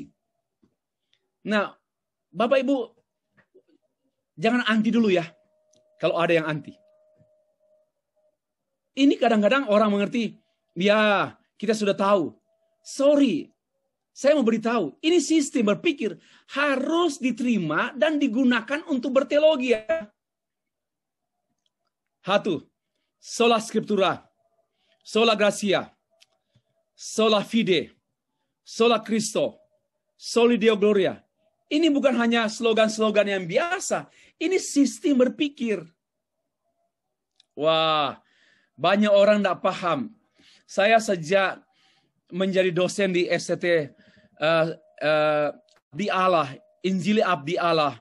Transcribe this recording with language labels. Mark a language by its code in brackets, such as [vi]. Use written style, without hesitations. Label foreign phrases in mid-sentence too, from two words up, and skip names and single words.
[id] Nah, Bapak Ibu, jangan anti dulu ya, kalau ada yang anti. Ini kadang-kadang orang mengerti, ya kita sudah tahu. Sorry, saya mau beritahu, ini sistem berpikir harus diterima dan digunakan untuk berteologi ya. 1. [la] Sola Scriptura, sola gratia, sola fide, sola Christo, soli Deo gloria. [id] Ini bukan hanya slogan-slogan yang biasa. Ini sistem berpikir. Wah, banyak orang tidak paham. Saya sejak menjadi dosen di STT Abdi Allah, Injili Abdi Allah